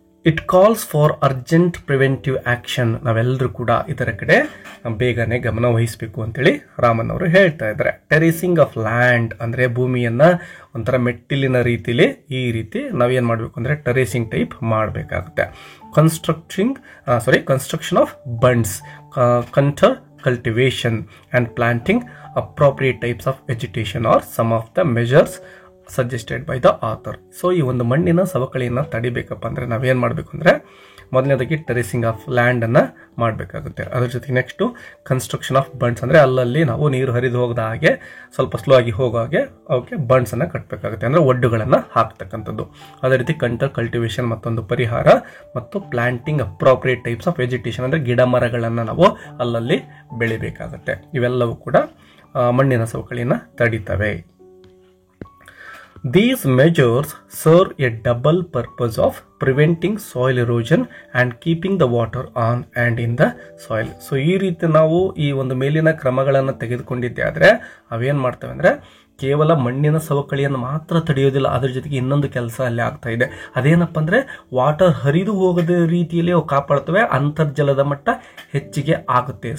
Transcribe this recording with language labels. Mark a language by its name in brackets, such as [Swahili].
[English] It calls for urgent preventive action. [Kannada] ನಾವೆಲ್ಲರೂ ಕೂಡ ಇದರ ಕಡೆ ಬೇಗನೆ ಗಮನ ವಹಿಸಬೇಕು ಅಂತೇಳಿ ರಾಮನ್ ಅವರು ಹೇಳ್ತಾ ಇದ್ದಾರೆ. ಟೆರೇಸಿಂಗ್ ಆಫ್ ಲ್ಯಾಂಡ್ ಅಂದ್ರೆ ಭೂಮಿಯನ್ನ ಒಂಥರ ಮೆಟ್ಟಿಲಿನ ರೀತಿಲಿ ಈ ರೀತಿ ನಾವೇನ್ ಮಾಡ್ಬೇಕು ಅಂದ್ರೆ ಟೆರೇಸಿಂಗ್ ಟೈಪ್ ಮಾಡಬೇಕಾಗುತ್ತೆ. [English] construction of bunds, counter cultivation and planting appropriate types of vegetation are some of the measures suggested by the author. [Kannada] So ಈ ಒಂದು ಮಣ್ಣಿನ ಸವಕಳಿಯನ್ನು ತಡಿಬೇಕಪ್ಪ ಅಂದರೆ ನಾವೇನು ಮಾಡಬೇಕು ಅಂದರೆ ಮೊದಲನೇದಾಗಿ ಟೆರೆಸಿಂಗ್ ಆಫ್ ಲ್ಯಾಂಡನ್ನು ಮಾಡಬೇಕಾಗುತ್ತೆ. ಅದ್ರ ಜೊತೆಗೆ ನೆಕ್ಸ್ಟು ಕನ್ಸ್ಟ್ರಕ್ಷನ್ ಆಫ್ ಬಂಡ್ಸ್, ಅಂದರೆ ಅಲ್ಲಲ್ಲಿ ನಾವು ನೀರು ಹರಿದು ಹೋಗದ ಹಾಗೆ ಸ್ವಲ್ಪ ಸ್ಲೋ ಆಗಿ ಹೋಗೋ ಹಾಗೆ ಅವಕ್ಕೆ ಬಂಡ್ಸನ್ನು ಕಟ್ಟಬೇಕಾಗುತ್ತೆ, ಅಂದರೆ ಒಡ್ಡುಗಳನ್ನು ಹಾಕ್ತಕ್ಕಂಥದ್ದು. ಅದೇ ರೀತಿ ಕಂಟರ್ ಕಲ್ಟಿವೇಷನ್ ಮತ್ತೊಂದು ಪರಿಹಾರ, ಮತ್ತು [English] planting appropriate types of vegetation, [Kannada] ಅಂದರೆ ಗಿಡ ಮರಗಳನ್ನು ನಾವು ಅಲ್ಲಲ್ಲಿ ಬೆಳಿಬೇಕಾಗುತ್ತೆ. ಇವೆಲ್ಲವೂ ಕೂಡ ಮಣ್ಣಿನ ಸವಕಳಿಯನ್ನು ತಡಿತವೆ. [English] These measures serve a double purpose of preventing soil erosion and keeping the water on and in the soil. [Kannada] So ಈ ರೀತಿ ನಾವು ಈ ಒಂದು ಮೇಲಿನ ಕ್ರಮಗಳನ್ನು ತೆಗೆದುಕೊಂಡಿದ್ದೆ ಆದರೆ ಅವೇನು ಮಾಡ್ತವೆ ಅಂದರೆ ಕೇವಲ ಮಣ್ಣಿನ ಸವಕಳಿಯನ್ನು ಮಾತ್ರ ತಡೆಯೋದಿಲ್ಲ, ಅದರ ಜೊತೆಗೆ ಇನ್ನೊಂದು ಕೆಲಸ ಅಲ್ಲಿ ಆಗ್ತಾ ಇದೆ. ಅದೇನಪ್ಪ ಅಂದರೆ ವಾಟರ್ ಹರಿದು ಹೋಗದ ರೀತಿಯಲ್ಲಿ ಅವು ಕಾಪಾಡ್ತವೆ, ಅಂತರ್ಜಲದ ಮಟ್ಟ ಹೆಚ್ಚಿಗೆ ಆಗುತ್ತೆ.